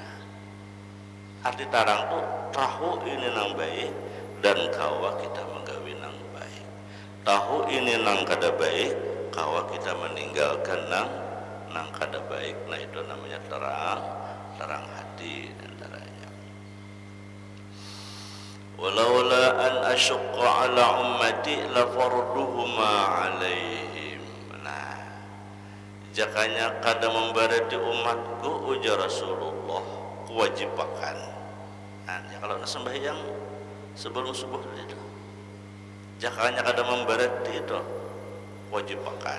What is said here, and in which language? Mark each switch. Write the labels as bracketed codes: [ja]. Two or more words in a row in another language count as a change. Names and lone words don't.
[bjn] Arti tarang tuh tahu ini nang baik dan kawa kita menggawi nang baik. Tahu ini nang kada baik, kawa kita meninggalkan nang kada baik. Nah, itu namanya tarang hati antaranya. [ar] Walaula an asyqa ala ummati la farduhuma alaihim. [bjn] Nah, jakanya kada membarati umatku ujar Rasulullah kewajibakan. Nah, ya kalau sembahyang sebelum subuh itu jakanya kada membarati itu kewajibakan.